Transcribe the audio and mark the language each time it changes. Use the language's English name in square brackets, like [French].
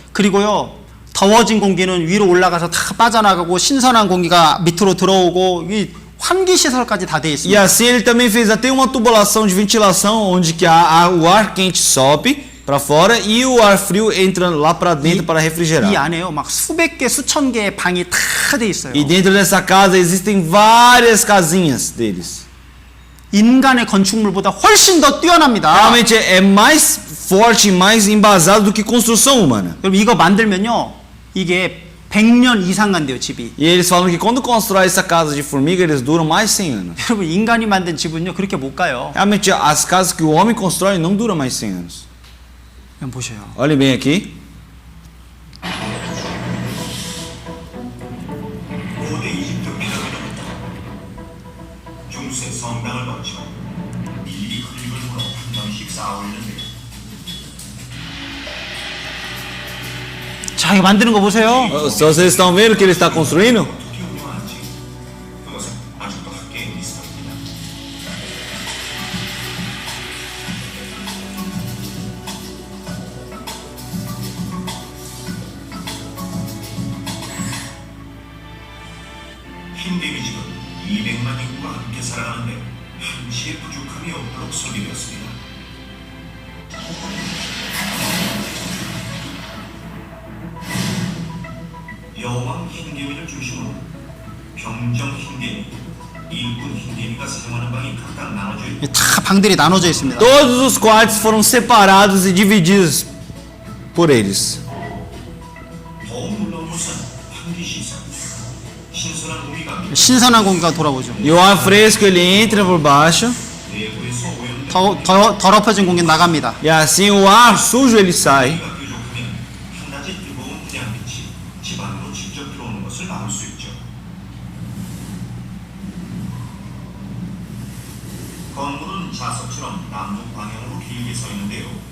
[Korean] 그리고요 더워진 공기는 위로 올라가서 다 빠져나가고 신선한 공기가 밑으로 들어오고 이 환기 시설까지 다 돼 E 있습니다. [Portuguese] assim ele também fez até uma tubulação de ventilação onde que o ar quente sobe para fora e o ar frio entra lá para dentro para 이 refrigerar. [Korean] 안에요 막 수백 개 수천 개의 방이 다 돼 있어요. [Portuguese] E dentro dessa casa existem várias casinhas deles. [Korean] 인간의 건축물보다 훨씬 더 뛰어납니다. [Portuguese] Realmente é mais forte, mais embasado do que construção humana. [Korean] 여러분 이거 만들면요 이게 100년 이상 간대요 집이. [Portuguese] E eles falam que quando constrói essa casa de formiga, eles duram mais 100 anos. [Korean] 여러분 인간이 만든 집은요 그렇게 못 가요. [Portuguese] Realmente as casas que o homem constrói não duram mais 100 anos. [Korean] 그냥 보셔요. [Portuguese] Olhem bem aqui. [Korean] 고대 이집트 피라미드는 중세 성당을 거쳐 일일이 흙을 물어 한 명씩 쌓아올리는데 자 이거 만드는 거 보세요. [Portuguese] Se vocês estão vendo o que ele está construindo? [Korean] 어떻게 운영하는지 그것은 아직도 학계의 미스터리입니다. 흰개미 집은 200만 인구가 함께 살아가는데 한치의 부족함이 없도록 설계되었습니다. 여왕 흰개미를 중심으로 병정 흰개미, 일꾼 흰개미가 사용하는 방이 각각 나눠져 있고 다 방들이 나눠져 있습니다. [Portuguese] Todos os quartos foram separados e divididos por eles. [Korean] 더욱 놀라운 것은 환기시설, 신선한 공기가 신선한 공기가 돌아오죠. [Portuguese] E o ar fresco ele entra por baixo [Korean] 내부에서 오염된 더럽혀진 공기 나갑니다. [Portuguese] e assim o ar sujo ele sai. [Korean] 공기가 부족하면 한낮의 뜨거운 태양빛이 집 안으로 직접 들어오는 것을 막을 수 있죠. 건물은 좌석처럼 남북 방향으로 길게 서 있는데요.